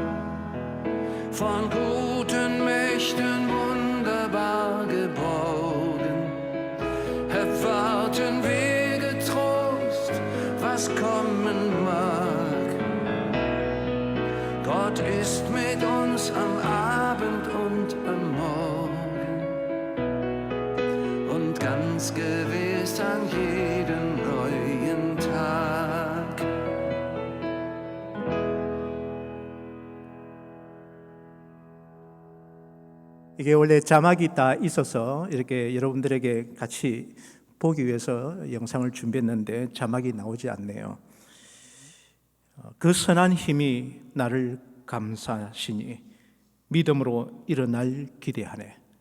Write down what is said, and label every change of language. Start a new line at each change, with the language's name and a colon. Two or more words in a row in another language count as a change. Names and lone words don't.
German: Von guten Mächten wunderbar geborgen, erwarten wir getrost, was kommen mag. Gott ist mit uns am Abend und am Morgen und ganz gewiss an jedem neuen Tag.
Korean: 이게 원래 자막이 다 있어서 이렇게 여러분들에게 같이 보기 위해서 영상을 준비했는데 자막이 나오지 않네요. 그 선한 힘이 나를 감싸시니 믿음으로 일어날 기대하네.